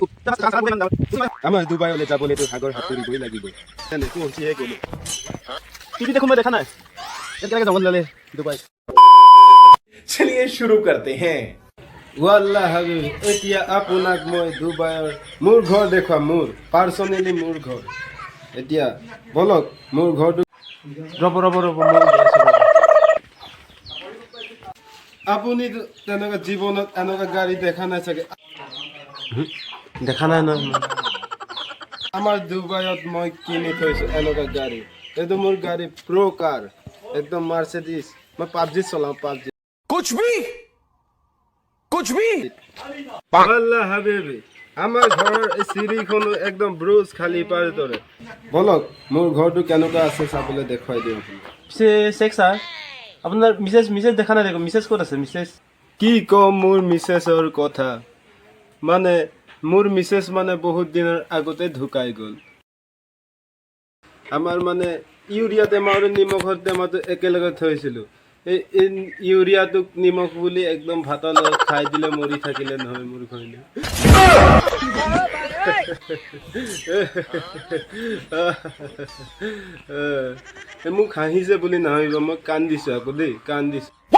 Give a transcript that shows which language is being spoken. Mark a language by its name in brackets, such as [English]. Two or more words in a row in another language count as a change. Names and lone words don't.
[Assamese] আমাৰ ডুবাইলৈ যাবলৈতো সাগৰ সাঁতুৰিবই লাগিব তেনে পहुঁচিহে গ'লো টিভি দেখোন মই দেখা নাই কেনেকৈ যাব ল'লে ডুবাই [Hindi] चलिए शुरू करते हैं [Arabic] والله حبيب [Assamese] এতিয়া আপোনাক মই ডুবাইৰ মোৰ ঘৰ দেখুৱাম মোৰ পাৰ্চনেলি মোৰ ঘৰ এতিয়া বলক মোৰ ঘৰটো ৰ'ব মই গৈছোঁ ৰ'ব। আপুনি তেনেকুৱা জীৱনত এনেকুৱা গাড়ী দেখা নাই চাগে দেখা নাই নহয় আমাৰ ডুবাইত মই কিনি থৈছোঁ এনেকুৱা গাড়ী এইটো মোৰ গাড়ী [English] pro car [Assamese] একদম মাৰ্চেডিছ মই পাবজি চলাওঁ পাবজি [Hindi] कुछ भी [Arabic] الله حبيبي [Assamese] আমাৰ ঘৰৰ এই চিৰিখনো একদম ব্ৰুজ খালী পাৰ দৰে বলক মোৰ ঘৰটো কেনেকুৱা আছে চাবলৈ দেখুৱাই দিওঁ পিছে চেক ছাৰ আপোনাৰ মিছেছ দেখা নাই দেখোন মিছেছ ক'ত আছে মিছেছ কি ক'ম মোৰ মিছেছৰ কথা মানে মোৰ মিছেছ মানে বহুত দিনৰ আগতে ঢুকাই গ'ল আমাৰ মানে ইউৰিয়া টেমা আৰু নিমখৰ টেমাটো একেলগে থৈছিলোঁ এই ইউৰিয়াটোক নিমখ বুলি একদম ভাতৰ লগত খাই দিলে মৰি থাকিলে নহয় মোৰ ঘৰলৈ মোক হাঁহিছে বুলি নাহিব মই কান্দিছোঁ আকৌ দেই কান্দিছোঁ